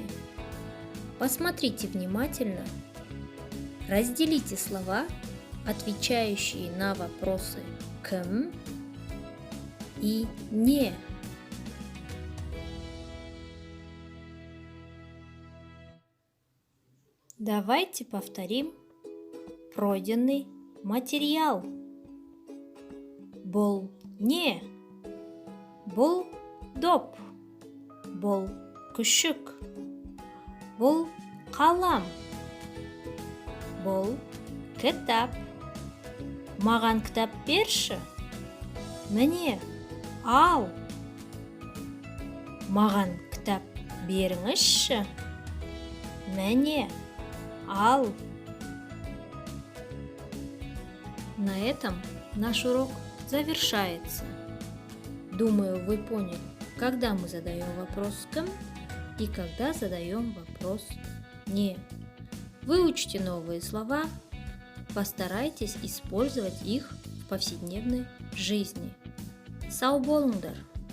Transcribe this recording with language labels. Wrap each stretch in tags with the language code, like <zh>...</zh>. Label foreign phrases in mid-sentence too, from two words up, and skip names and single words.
<ru>Посмотрите внимательно. Разделите слова, отвечающие на вопросы «кім» и «не». Давайте повторим пройденный материал.</ru> <kk>Бұл не, бұл доп, бұл күшік, бұл қалам, бұл кітап. Маған кітап берші. Міне, ал. Маған кітап беріңізші. Міне, ал.</kk> <ru>На этом наш урок завершается. Думаю, вы поняли, когда мы задаем вопрос «кім» и когда задаем вопрос «не». Выучите новые слова, постарайтесь использовать их в повседневной жизни.</ru> <kk>Сау болыңдар!</kk>